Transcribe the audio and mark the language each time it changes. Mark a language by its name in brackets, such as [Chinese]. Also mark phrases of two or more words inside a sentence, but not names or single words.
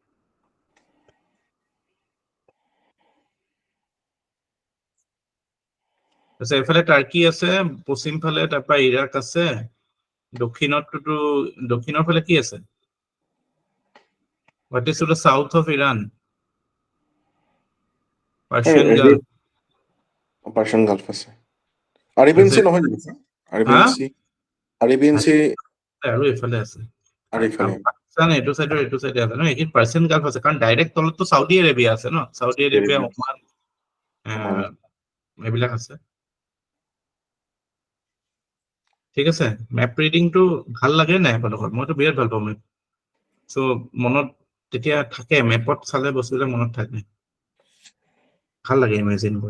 [Assamese] তাৰপিছত এইফালে টাৰ্কি আছে, পশ্চিম ফালে তাৰপৰা ইৰাক আছে, দক্ষিণৰ ফালে কি আছে? [English] What is to the south of Iran? Persian Gulf. [Assamese] পার্সিয়ান গালফ আছে। আরেবিয়ান সি নহয় জানো স্যার? আরেবিয়ান সি আৰু এইফালে আছে। [Bangla] আর এখানে [Assamese] পাকিস্তান এইটো চাইডে আছে ন, এইখিনি পাৰ্চিয়ান গাল্ফ আছে, কাৰণ ডাইৰেক্ট তলততো চাউদি আৰেবিয়া আছে ন, চাউদি আৰেবিয়া, ওমান, এইবিলাক আছে। ঠিক আছে, [English] map readingটো [Assamese] ভাল লাগে নাই আপোনালোকৰ? মইতো বিৰাট ভাল পাওঁ মেপ। চ' মনত তেতিয়া থাকে, মেপত চালে বস্তুবিলাক মনত থাকে, ভাল লাগে ইমেজিন কৰি।